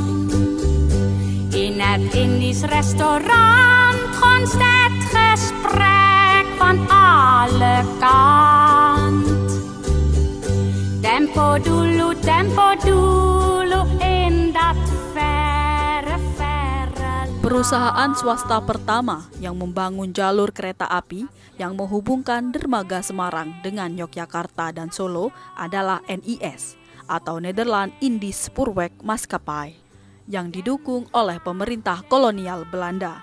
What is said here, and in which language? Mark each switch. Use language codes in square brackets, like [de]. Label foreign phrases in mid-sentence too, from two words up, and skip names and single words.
[nl] In het Indisch restaurant gonst het gesprek van alle kant. [id] Tempo dulu [nl] in dat verre land. [id] Perusahaan swasta pertama yang membangun jalur kereta api yang menghubungkan dermaga Semarang dengan Yogyakarta dan Solo adalah NIS atau Nederland Indisch Spoorweg Maatschappij yang didukung oleh pemerintah kolonial Belanda.